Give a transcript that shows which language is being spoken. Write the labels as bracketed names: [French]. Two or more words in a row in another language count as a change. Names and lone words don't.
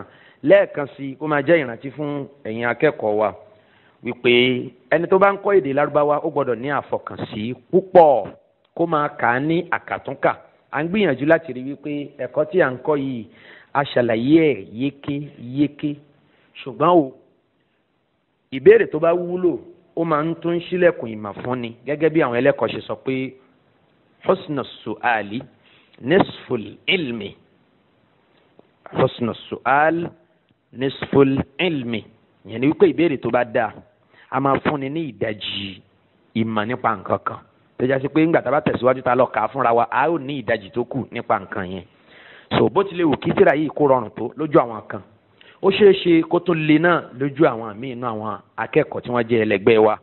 [Yoruba] lẹ́ẹ̀kan sí kó máa jẹ́ ìrántí fún ẹ̀yin akẹ́kọ̀ọ́ wa wípé ẹni tó bá ń kọ́ èdè lárúbáwá ó gbọ́dọ̀ ní àfọkànsí púpọ̀ kó máa kà á ní àkàtúnkà. à ń gbìyànjú láti rí wípé ẹ̀kọ́ tí à ń kọ́ yìí a ṣàlàyé ẹ̀ yékéyéké, ṣùgbọ́n o ìbéèrè tó bá wúlò ó máa ń tún ṣílẹ̀kùn ìmọ̀ fún ni, gẹ́gẹ́ bí àwọn ẹlẹ́kọ̀ọ́ ṣe sọ pé [Arabic] حسن السؤال نصف العلم، حسن السؤال نصف العلم, [Yoruba] yẹn ni wípé ìbéèrè tó bá dáa a máa fúnni ní ìdajì ìmọ̀ nípa nǹkan kan. tó jẹ́ sí pé ńgbà tá a bá tẹ̀síwájú tá a lọ kà á fúnra wa a ó ní ìdajì tó kù nípa nǹkan yẹn. so bó tilẹ̀ wù kí tírà yìí kó rọrùn tó lójú àwọn kan, ó ṣeé ṣe kó tó le náà lójú àwọn míì inú àwọn akẹ́kọ̀ọ́ tí wọ́n jẹ́ ẹlẹgbẹ́ wa.